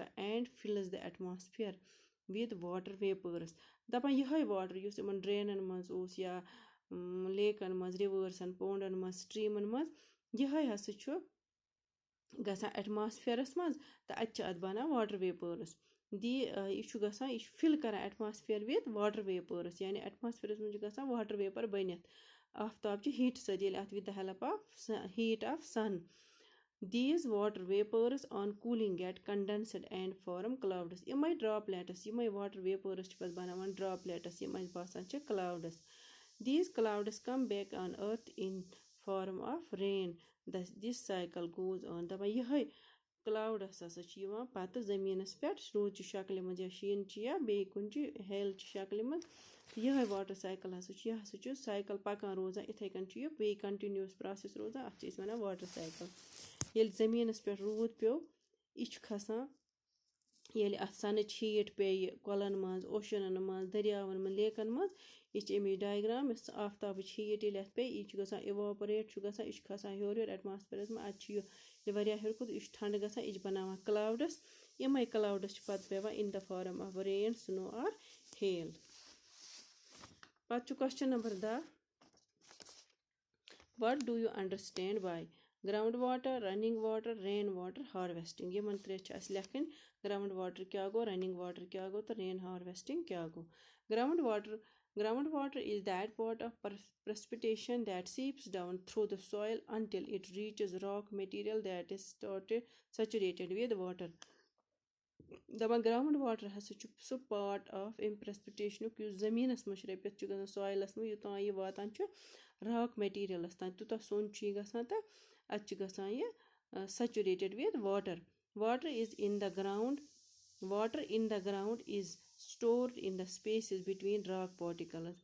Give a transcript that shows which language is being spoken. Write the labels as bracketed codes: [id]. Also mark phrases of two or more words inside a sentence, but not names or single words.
[en] and fills the atmosphere with water vapors. [ks] دَپان یِہے واٹر یُس یِمن ڈرینن منٛز اوس یا لیکن منٛز، رِوَرسن، پانڈن منٛز، سٹریٖمن منٛز، یِہے ہسا چھُ گژھان ایٹماسفیرس منٛز تہٕ اَتہِ چھِ اَتھ بَنان واٹر ویپٲرٕس یہِ چھُ گژھان یہِ چھُ فِل کران [en] atmosphere with water vapours [ks] یعنی ایٹماسفیرس منٛز چھُ گژھان [en] water vapour [ks] بٔنِتھ آفتاب چہِ ہیٖٹہٕ سۭتۍ ییٚلہِ اَتھ [en] with the help of heat of sun. These water vapors on cooling get condensed and form clouds. [ks] یِمے droplets یِمے [en] water vapors [ks] چھِ پَتہٕ بَناوان droplets یِم اَسہِ باسان چھِ clouds. [en] These clouds come back on earth in form of rain. This cycle goes on. [ks] دَپان یِہے clouds ہسا چھِ یِوان پَتہٕ زٔمیٖنَس پٮ۪ٹھ روٗدچہِ شکلہِ منٛز یا شیٖن چھِ یا بیٚیہِ کُنہِ چھِ ہیل چہِ شکلہِ منٛز یِہے [en] water cycle [ks] ہسا چھُ یہِ ہسا چھُ سایکل پَکان روزان یِتھے کٔنۍ چھُ یہِ بیٚیہِ [en] continuous process [ks] روزان اَتھ چھِ أسۍ وَنان [en] water cycle [ks] ییٚلہِ زٔمیٖنَس پٮ۪ٹھ روٗد پیوٚو یہِ چھُ کھسان ییٚلہِ اَتھ سَنٕچ ہیٖٹ پیٚیہِ کۄلَن منٛز اوشنَن منٛز دٔریاوَن منٛز لیکَن منٛز یہِ چھِ اَمِچ ڈایگرام یۄس آفتابٕچ ہیٖٹ ییٚلہِ اَتھ پیٚیہِ یہِ چھُ گژھان اِواپریٹ چھُ گژھان یہِ چھُ کھسان ہیوٚر ہیوٚر ایٹماسفیرَس منٛز اَدٕ چھُ یہِ واریاہ ہیوٚر کھوٚت یہِ چھُ ٹھنڈٕ گژھان یہِ چھُ بَناوان کٕلاوڈٕس یِمے کٕلاوڈٕس چھِ پَتہٕ پیٚوان [en] in the form of rain snow or hail [ks] پَتہٕ چھُ [en] question number [ks] 10 [en] what do you understand by ground water running water rain water harvesting [ks] یِمن ترٛےٚ چھِ اَسہِ لیکھٕنۍ گراوُنڈ واٹر کیاہ گوٚو رننگ واٹر کیاہ گوٚو تہٕ رین ہارویسٹنگ کیاہ گوٚو [en] ground water is that part of precipitation that seeps down through the soil until it reaches rock material that is saturated with water. [ks] دَپان گراوُنڈ واٹر ہسا چھُ سُہ [en] part of [ks] اَمہِ پریسپِٹیشنُک یُس زٔمیٖنَس منٛز شرٔپِتھ چھُ گژھان سویلَس منٛز یوٚتام یہِ واتان چھُ راک میٹیٖریلَس تام تیوٗتاہ سوٚن چھُ یہِ گژھان تہٕ اَتہِ چھُ گژھان یہِ [en] saturated with water water is in the ground water in the ground is stored in the spaces between rock particles.